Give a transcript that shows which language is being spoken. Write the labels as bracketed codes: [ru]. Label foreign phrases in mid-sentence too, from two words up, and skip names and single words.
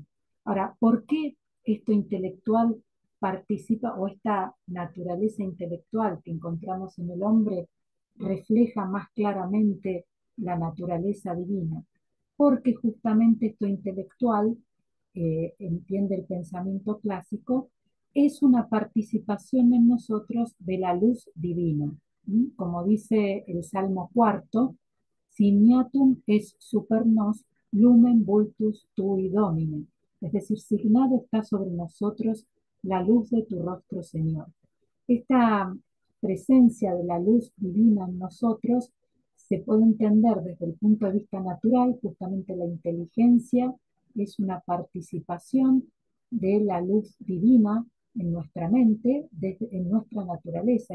[es] Ahora, ¿por qué esto intelectual participa o esta naturaleza intelectual que encontramos en el hombre refleja más claramente la naturaleza divina? porque justamente esto intelectual, entiende el pensamiento clásico, es una participación en nosotros de la luz divina. ¿Mm? Como dice el Salmo cuarto, [la] signatum es super nos lumen vultus tui domine. [es] Es decir, signado está sobre nosotros la luz de tu rostro, Señor. Esta presencia de la luz divina en nosotros se puede entender desde el punto de vista natural. Justamente la inteligencia es una participación de la luz divina en nuestra mente, en nuestra naturaleza.